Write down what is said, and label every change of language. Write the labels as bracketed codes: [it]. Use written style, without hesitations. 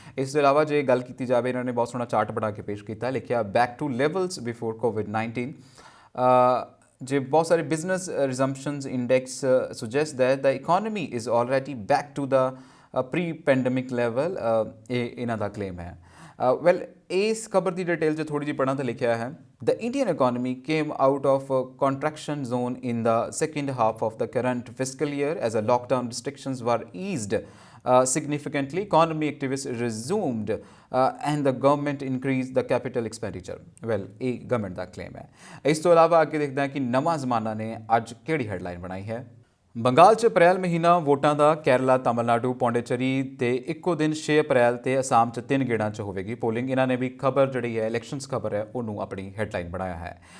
[pa] ਇਸ ਤੋਂ ਇਲਾਵਾ ਜੇ ਗੱਲ ਕੀਤੀ ਜਾਵੇ, ਇਹਨਾਂ ਨੇ ਬਹੁਤ ਸੋਹਣਾ ਚਾਰਟ ਬਣਾ ਕੇ ਪੇਸ਼ ਕੀਤਾ। ਲਿਖਿਆ, [en] Back to levels before COVID-19। [pa] ਜੇ ਬਹੁਤ ਸਾਰੇ [en] business resumptions index suggest that the economy is already back to the pre pandemic level, [pa] ਇਹ ਇਹਨਾਂ ਦਾ ਕਲੇਮ ਹੈ। ਇਸ ਖਬਰ ਦੀ ਡਿਟੇਲ 'ਚ ਥੋੜੀ ਜਿਹੀ ਪੜ੍ਹਾਂ ਤਾਂ ਲਿਖਿਆ ਹੈ, [en] The Indian economy came out of a contraction zone in the second half of the current fiscal year as a lockdown restrictions were eased significantly. Economy activists resumed and the government increased the capital expenditure. [pa] ਇਹ government ਦਾ claim ਹੈ। ਇਸ ਤੋਂ ਇਲਾਵਾ ਅੱਗੇ ਦੇਖਦੇ ਹਾਂ ਕਿ ਨਵਾਂ ਜ਼ਮਾਨਾ ਨੇ ਅੱਜ ਕਿਹੜੀ ਹੈਡਲਾਈਨ ਬਣਾਈ ਹੈ। ਬੰਗਾਲ 'ਚ ਅਪ੍ਰੈਲ ਮਹੀਨਾ ਵੋਟਾਂ ਦਾ, ਕੇਰਲਾ, ਤਮਿਲਨਾਡੂ, ਪੌਂਡੀਚੇਰੀ ਤੇ ਇੱਕੋ ਦਿਨ 6 ਅਪ੍ਰੈਲ ਤੇ ਅਸਾਮ 'ਚ 3 ਗੇੜਾਂ 'ਚ ਹੋਵੇਗੀ ਪੋਲਿੰਗ। ਇਹਨਾਂ ਨੇ ਵੀ ਖਬਰ ਜਿਹੜੀ ਹੈ ਇਲੈਕਸ਼ਨਸ ਖਬਰ ਹੈ ਉਹਨੂੰ ਆਪਣੀ ਹੈਡਲਾਈਨ ਬਣਾਇਆ ਹੈ।